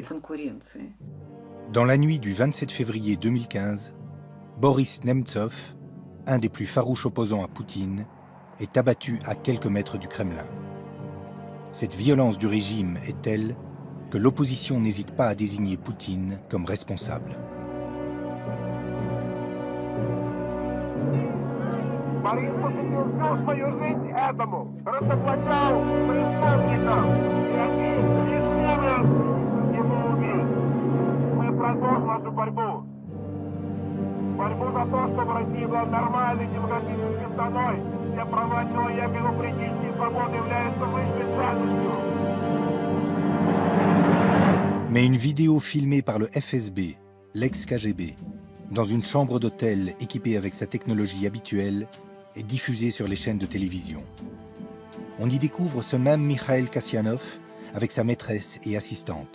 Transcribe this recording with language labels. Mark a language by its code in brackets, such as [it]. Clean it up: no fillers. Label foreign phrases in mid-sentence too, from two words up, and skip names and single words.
[fr] Dans la nuit du 27 février 2015, Boris Nemtsov, un des plus farouches opposants à Poutine, est abattu à quelques mètres du Kremlin. Cette violence du régime est telle que l'opposition n'hésite pas à désigner Poutine comme responsable. [ru] Борис посвятил всю свою жизнь этому, разоблачал преступников, и они решили его убить. Мы продолжим нашу борьбу. Борьбу за то, чтобы Россия была нормальной демократической страной, где права человека и его политические свободы являются высшей ценностью. [fr] Mais une vidéo filmée par le FSB, l'ex-KGB, dans une chambre d'hôtel équipée avec sa technologie habituelle, est diffusée sur les chaînes de télévision. on y découvre ce même Mikhail Kasyanov avec sa maîtresse et assistante.